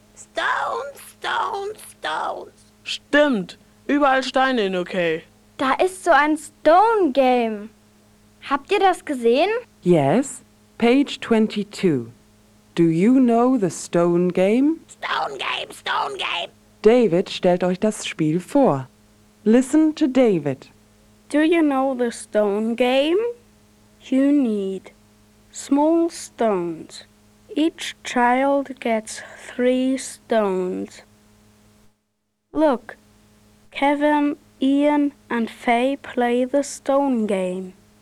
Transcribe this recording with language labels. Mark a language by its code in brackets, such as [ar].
[en] Stones, stones, stones. [de] Stimmt, überall Steine in UK. Da ist so ein Stone Game. Habt ihr das gesehen? [en] Yes, page 22. Do you know the Stone Game? Stone Game, Stone Game. [de] David stellt euch das Spiel vor. [en] Listen to David. Do you know the Stone Game? You need small stones. Each child gets 3 stones. Look, Kevin, Ian and Faye play the stone game.